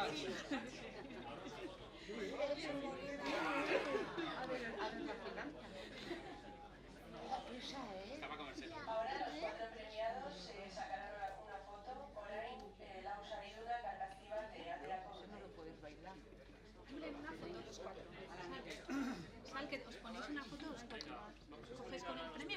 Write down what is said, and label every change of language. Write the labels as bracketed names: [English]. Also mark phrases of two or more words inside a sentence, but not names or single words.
[Spanish] Ahora los 4 premiados sacarán una foto. [Basque] Orain lausariduna kargazki bat aterako dute. [Spanish] Una foto los cuatro. Sal, que os ponéis una foto los cuatro. ¿Cogéis con el premio?